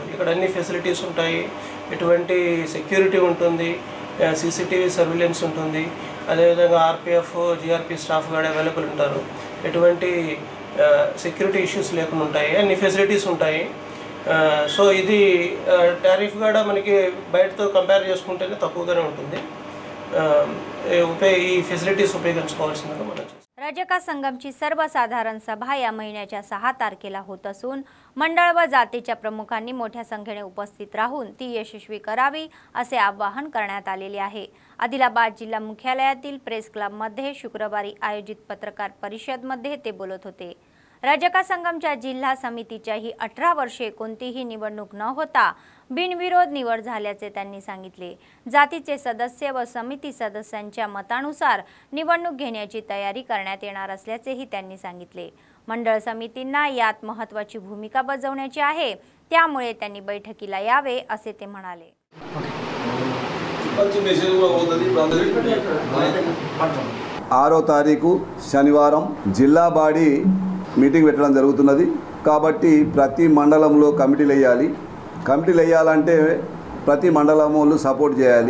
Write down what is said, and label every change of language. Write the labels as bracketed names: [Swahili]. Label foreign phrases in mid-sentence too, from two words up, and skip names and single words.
[Telugu] ఇక్కడ అన్ని ఫెసిలిటీస్ ఉంటాయి, ఎటువంటి సెక్యూరిటీ ఉంటుంది, [English] CCTV surveillance [Telugu] ఉంటుంది, అదేవిధంగా ఆర్పిఎఫ్, జిఆర్పి స్టాఫ్ కూడా అవైలబుల్ ఉంటారు। ఎటువంటి [English] security issues [Telugu] లేకుండా ఉంటాయి, అన్ని ఫెసిలిటీస్ ఉంటాయి। సో ఇది టారిఫ్ కూడా మనకి బయటతో కంపేర్ చేసుకుంటేనే తక్కువగానే ఉంటుంది। ఈ ఫెसिलिटीज उपयोగించుకోవాల్సిందిగా మనం [Marathi] रजका संगमची सर्वसाधारण सभा या महिन्याच्या 6 तारखेला होत असून मंडळ व जातीच्या प्रमुखांनी मोठ्या संख्येने उपस्थित राहून ती यशस्वी करावी असे आवाहन करण्यात आलेले आहे। आदिलाबाद जिल्हा मुख्यालयातील प्रेस क्लबमध्ये शुक्रवारी आयोजित पत्रकार परिषदेमध्ये ते बोलत होते। रजका संगमच्या जिल्हा समितीच्या ही 18 वर्षे कोणतीही निवडणूक न होता बिनविरोध निवड झाल्याचे त्यांनी सांगितले। जातीचे सदस्य व समिती सदस्यांच्या मतानुसार निवडणूक घेण्याची तयारी करण्यात येणार असल्याचेही त्यांनी सांगितले। मंडळ समितींना यात महत्त्वाची भूमिका बजावण्याची आहे, त्यामुळे त्यांनी बैठकीला यावे असे ते म्हणाले। [Telugu] 6వ తారీఖు శనివారం జిల్లా [English] body meeting [Telugu] పెట్టడం జరుగుతున్నది కాబట్టి ప్రతి మండలంలో కమిటీలు వేయాలంటే ప్రతి మండలములు సపోర్ట్ చేయాలి।